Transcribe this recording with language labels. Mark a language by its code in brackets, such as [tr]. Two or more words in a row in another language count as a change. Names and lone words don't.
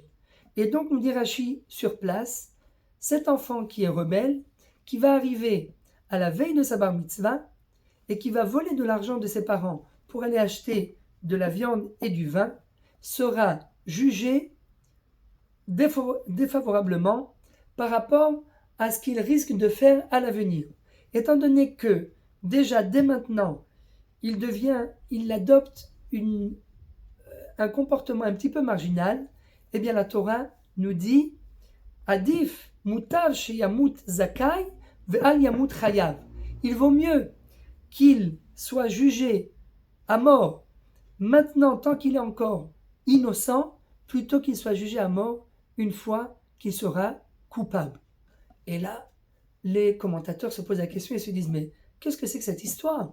[fr] Et donc, nous dit Rashi sur place, cet enfant qui est rebelle, qui va arriver à la veille de sa [he] בר מצווה, [fr] et qui va voler de l'argent de ses parents pour aller acheter de la viande et du vin, sera jugé défavorablement par rapport à ce qu'il risque de faire à l'avenir. Étant donné que, déjà dès maintenant, il adopte un comportement un petit peu marginal, eh bien la Torah nous dit [he] עדיף מוטב שימות זכאי ואל ימות חייב. [fr] Il vaut mieux qu'il soit jugé à mort maintenant tant qu'il est encore innocent plutôt qu'il soit jugé à mort une fois qu'il sera coupable. Et là, les commentateurs se posent la question et se disent mais qu'est-ce que c'est que cette histoire?